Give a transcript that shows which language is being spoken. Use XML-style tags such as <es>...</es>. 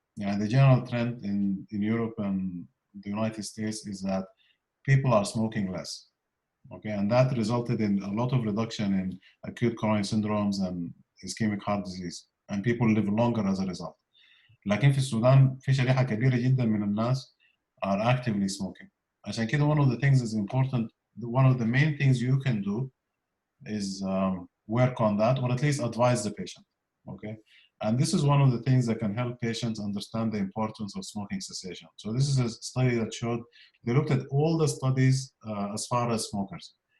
<en>Yeah, the general trend in Europe and the United States is that people are smoking less. Okay, and that resulted in a lot of reduction in acute coronary syndromes and ischemic heart disease, and people live longer as a result.</en> <ar>لكن في السودان في شريحة كبيرة جدا من الناس</ar> <en>are actively smoking.</en> <ar>عشان كده</ar> <en>one of the things is important, one of the main things you can do is work on that, or at least advise the patient. Okay, and this is one of the things that can help patients understand the importance of smoking cessation. So this is a study that showed, they looked at all the studies as far as smokers.</en>